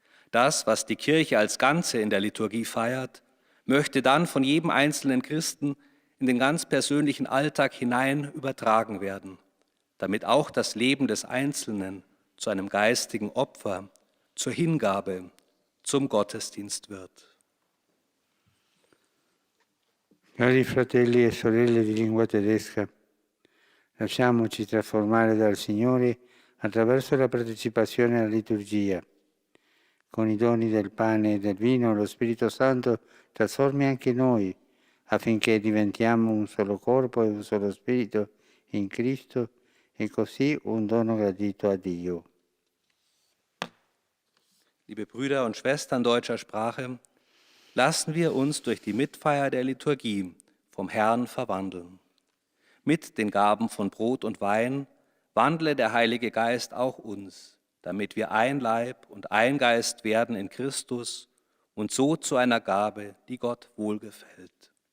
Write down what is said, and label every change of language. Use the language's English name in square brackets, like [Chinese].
[German] Das, was die Kirche als Ganze in der Liturgie feiert, möchte dann von jedem einzelnen Christen in den ganz persönlichen Alltag hinein übertragen werden, damit auch das Leben des Einzelnen zu einem geistigen Opfer, zur Hingabe, zum Gottesdienst wird. [Italian] Cari fratelli e sorelle di lingua tedesca, lasciamoci trasformare dal Signore attraverso la partecipazione alla liturgia. Con i doni del pane e del vino, lo Spirito Santo trasformi anche noi, affinché diventiamo un solo corpo e un solo spirito in Cristo e così un dono gradito a Dio. [German] Liebe Brüder und Schwestern deutscher Sprache, lassen wir uns durch die Mitfeier der Liturgie vom Herrn verwandeln. Mit den Gaben von Brot und Wein wandle der Heilige Geist auch uns, damit wir ein Leib und ein Geist werden in Christus und so zu einer Gabe, die Gott wohlgefällt.